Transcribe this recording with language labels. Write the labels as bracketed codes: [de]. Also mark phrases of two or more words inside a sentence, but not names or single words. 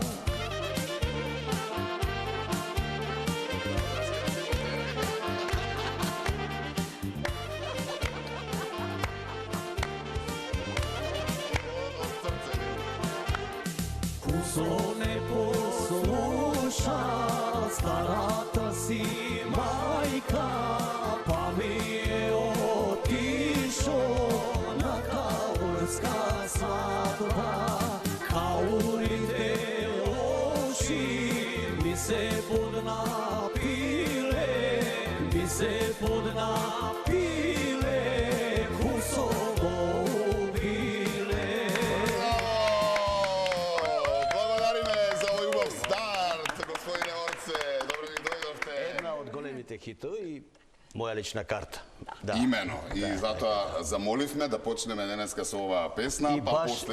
[mk] Kuso ne posluša, starata si majka, pa mi je otišo na kaurska svadba. Kaurin te loši, mi se podnapile, mi se podnapile, Kusovo ubile. Хитови, моја лична карта. Да. Имено. Да, и затоа замоливме да почнеме денеска со оваа песна, и па после